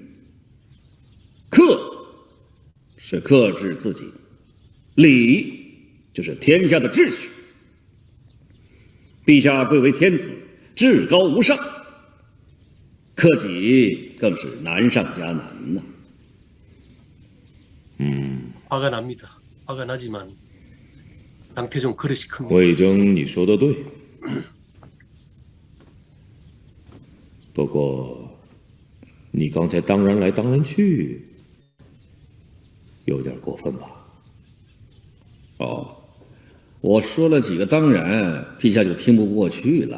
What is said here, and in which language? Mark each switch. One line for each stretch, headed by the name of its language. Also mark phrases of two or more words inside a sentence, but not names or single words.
Chinese: 克是克制自己，礼就是天下的秩序。陛下贵为天子，至高无上，克己更是难上加难呐。”
Korean: 화가 납니다. 화가 나지만 당태종 그릇이 큽니다.
Chinese: 魏征，你说的对。不过，你刚才当然来当然去，有点过分吧？哦，我说了几个当然，陛下就听不过去了。